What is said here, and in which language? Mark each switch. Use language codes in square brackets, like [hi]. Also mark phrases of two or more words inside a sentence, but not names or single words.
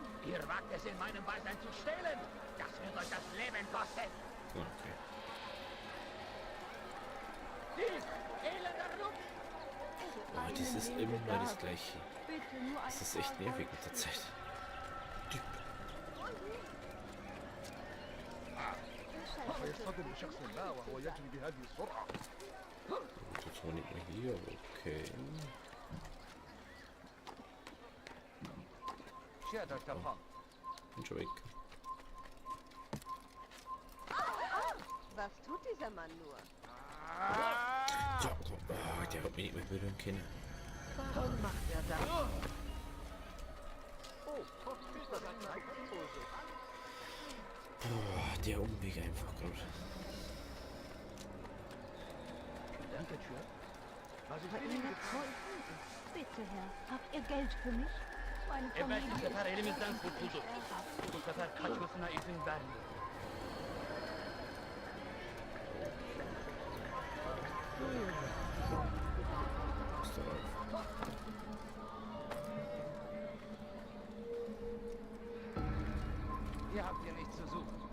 [de] Ihr wagt es in meinem Beisein zu stehlen. Das wird euch das Leben kosten. Okay. Dies, elender Lump! Oh, das ist immer das Gleiche. Bitte nur Das ist echt nervig mit der Zeit. Typ. [ar] ويصطدم بشخص ما وهو يجري بهذه السرعة. [de] Jetzt war nicht mehr hier, okay. Bin schon weg. Was tut dieser Mann nur? Ja, oh, der hat mich nicht mehr berühren können. Warum macht er das? Oh, der Umweg einfach gerade. Danke, Tür. Was ist Bei mit Ihnen Ihnen? geholfen? Bitte, Herr. Habt ihr Geld für mich? Meine [tr] Evet, bu [de] Familie [tr] sefer [de] ist [tr] elimizden kurtuldu. Bu sefer kaçmasına izin vermiyor. [de] Ist der Rolf. Hier habt ihr nichts zu suchen.